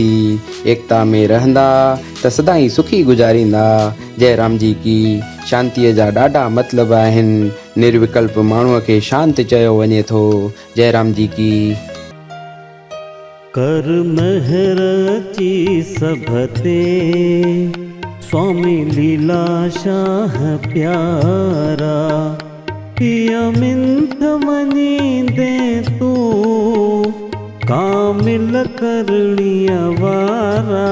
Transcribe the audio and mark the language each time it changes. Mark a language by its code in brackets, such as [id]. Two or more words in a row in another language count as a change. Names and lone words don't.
[sd] एकता में रहंदा त सदाईं सुखी गुज़ारींदा। [hi] जयराम जी की [sd] शांतीअ जा ॾाढा मतिलब आहिनि। निर्विकल्प माण्हूअ खे शांत चयो वञे थो। [hi] जयराम जी की [sd] कर महर ची सभते स्वामी लीलाशाह प्यारा। पिया मिंथ मनी दे तू कामिल करणी वारा।